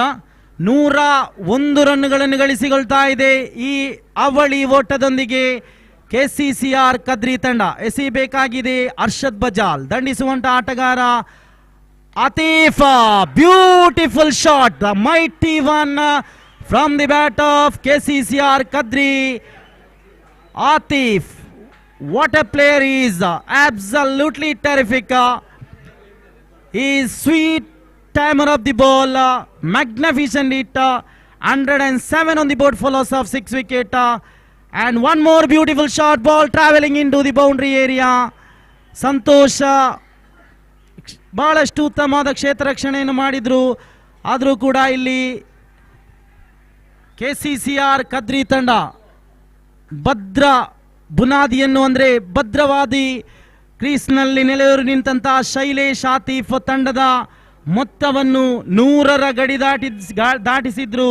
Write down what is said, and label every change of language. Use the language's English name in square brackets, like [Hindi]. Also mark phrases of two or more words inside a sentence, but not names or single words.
[Kannada] 101 ರನ್ಗಳನ್ನು ಗಳಿಸಿಕೊಳ್ತಾ ಇದೆ. ಈ ಅವಳಿ ಓಟದೊಂದಿಗೆ KCCR ಕದ್ರಿ ತಂಡ ಎಸೆಯಬೇಕಾಗಿದೆ. ಅರ್ಷದ್ ಬಜಾಲ್ ದಂಡಿಸುವಂತ ಆಟಗಾರ ಆತೀಫ್. [English] beautiful shot, the mighty one from the bat of KCCR ಕದ್ರಿ. ಆತೀಫ್, what a player he is, absolutely terrific. He is sweet timer of the ball, magnificent hit, 107 on the board for loss of 6 wicket, and one more beautiful shot, ball traveling into the boundary area. [Kannada] ಸಂತೋಷ ಬಹಳಷ್ಟು ಉತ್ತಮವಾದ ಕ್ಷೇತ್ರ ರಕ್ಷಣೆಯನ್ನು ಮಾಡಿದ್ರು. ಆದರೂ ಕೂಡ ಇಲ್ಲಿ KCCR ಕದ್ರಿ ತಂಡ ಭದ್ರ ಬುನಾದಿಯನ್ನು ಅಂದರೆ ಭದ್ರವಾದಿ ಕ್ರೀಸ್ನಲ್ಲಿ ನೆಲೆಯೂರು ನಿಂತಹ ಶೈಲೇಶ್ ಆತೀಫ್ ತಂಡದ ಮೊತ್ತವನ್ನು 100ರ ಗಡಿ ದಾಟಿಸಿದ್ರು.